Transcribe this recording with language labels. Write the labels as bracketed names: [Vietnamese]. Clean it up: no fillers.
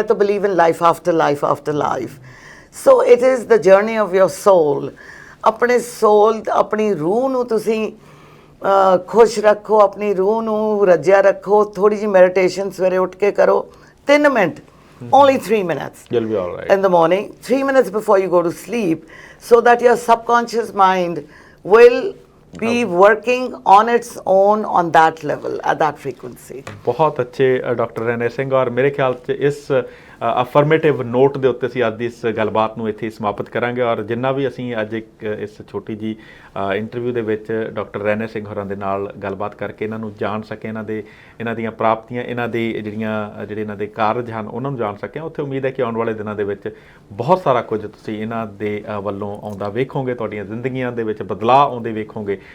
[English] to believe in life after life after life, so it is the journey of your soul। [Punjabi] ਆਪਣੇ ਸੋਲ, ਆਪਣੀ ਰੂਹ ਨੂੰ ਤੁਸੀਂ ਖੁਸ਼ ਰੱਖੋ, ਆਪਣੀ ਰੂਹ ਨੂੰ ਰੱਜਿਆ ਰੱਖੋ। ਥੋੜੀ ਜਿਹੀ ਮੈਡੀਟੇਸ਼ਨ ਸਵੇਰੇ ਉੱਠ ਕੇ ਕਰੋ, 3 minute, [English] only 3 minutes, You'll be all right. in the morning, 3 minutes before you go to sleep, so that your subconscious mind will be working on its own on that level, at that frequency। [Punjabi] ਬਹੁਤ ਅੱਛੇ doctor ਰੈਨੇ Singh. ਔਰ ਮੇਰੇ ਖਿਆਲ 'ਚ ਇਸ affirmative note ਦੇ ਉੱਤੇ ਅਸੀਂ ਅੱਜ ਦੀ ਇਸ ਗੱਲਬਾਤ ਨੂੰ ਇੱਥੇ ਸਮਾਪਤ ਕਰਾਂਗੇ। ਔਰ ਜਿੰਨਾ ਵੀ ਅਸੀਂ ਅੱਜ ਇਸ ਛੋਟੀ ਜੀ ਇੰਟਰਵਿਊ ਦੇ ਵਿੱਚ ਡਾਕਟਰ ਰੈਨੇ ਸਿੰਘ ਹੋਰਾਂ ਦੇ ਨਾਲ ਗੱਲਬਾਤ ਕਰਕੇ ਇਹਨਾਂ ਨੂੰ ਜਾਣ ਸਕੇ, ਇਹਨਾਂ ਦੀਆਂ ਪ੍ਰਾਪਤੀਆਂ, ਇਹਨਾਂ ਦੇ ਜਿਹੜੇ ਇਹਨਾਂ ਦੇ ਕਾਰਜ ਹਨ ਉਹਨਾਂ ਨੂੰ ਜਾਣ ਸਕੇ, ਉੱਥੇ ਉਮੀਦ ਹੈ ਕਿ ਆਉਣ ਵਾਲੇ ਦਿਨਾਂ ਦੇ ਵਿੱਚ ਬਹੁਤ ਸਾਰਾ ਕੁਝ ਤੁਸੀਂ ਇਹਨਾਂ ਦੇ ਵੱਲੋਂ ਆਉਂਦਾ ਵੇਖੋਗੇ, ਤੁਹਾਡੀਆਂ ਜ਼ਿੰਦਗੀਆਂ ਦੇ ਵਿੱਚ ਬਦਲਾਅ ਆਉਂਦੇ ਵੇਖੋਗੇ।